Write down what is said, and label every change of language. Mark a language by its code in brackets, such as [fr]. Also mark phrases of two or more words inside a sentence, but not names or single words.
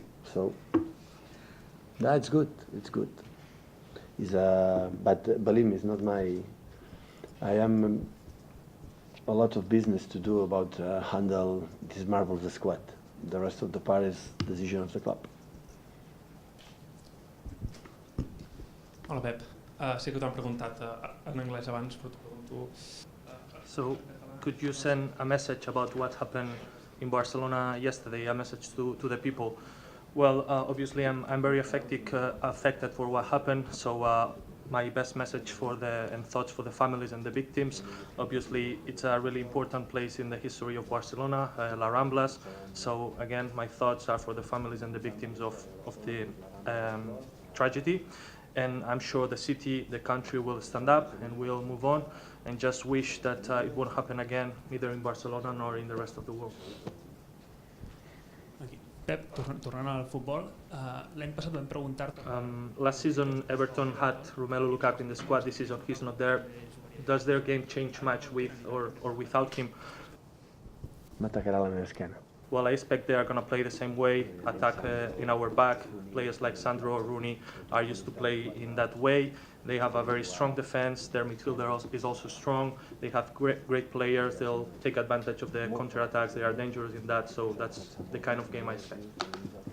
[en] So, no, it's good. It's good. But believe me, it's not my. I am a lot of business to do about handle this marvelous squad. The rest of the part is decision of the club. [ca] Hola, Pep. Sí que t'han preguntat en anglès abans, però t'ho pregunto... [en] So, could you send a message about what happened in Barcelona yesterday, a message to the people? Well, obviously I'm very affected for what happened, so my best message and thoughts for the families and the victims. Obviously, it's a really important place in the history of Barcelona, La Ramblas. So again, my thoughts are for the families and the victims of the tragedy. And I'm sure the city, the country will stand up and will move on, and just wish that it won't happen again, neither in Barcelona nor in the rest of the world. [ca] Aquí. Pep, tornant al futbol, l'any passat vam preguntar-te... [en] Last season, Everton had Romelu Lukaku in the squad. This season, he's not there. Does their game change much with or without him? [ca] M'atacarà la meva esquena. [en] Well, I expect they are going to play the same way, attack in our back. Players like Sandro or Rooney are used to play in that way. They have a very strong defense. Their midfielder is also strong. They have great players. They'll take advantage of the counter-attacks. They are dangerous in that, so that's the kind of game I expect.